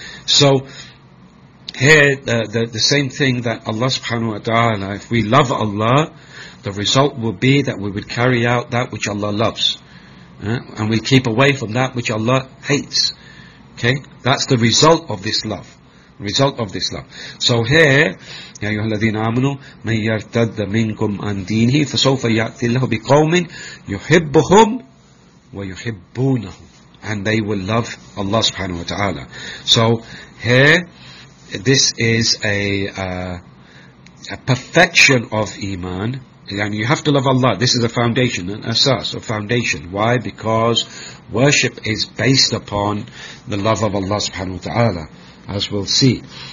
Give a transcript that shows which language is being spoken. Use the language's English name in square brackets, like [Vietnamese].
[English] So here the same thing, that Allah subhanahu wa ta'ala, if we love Allah, the result will be that we would carry out that which Allah loves, and we keep away from that which Allah hates. Okay, that's the result of this love. Result of this love. So here, [Arabic] يَا أَيُّهَا الَّذِينَ آمَنُوا مَنْ يَرْتَدَّ مِنْكُمْ عَنْ دِينِهِ فَسَوْفَ يَأْتِي اللَّهُ بِقَوْمٍ يُحِبُّهُمْ وَيُحِبُّونَهُ, [English] and they will love Allah subhanahu wa ta'ala. So here, this is a perfection of iman. And you have to love Allah. This is a foundation, an asas, a foundation. Why? Because worship is based upon the love of Allah subhanahu wa ta'ala. As we'll see.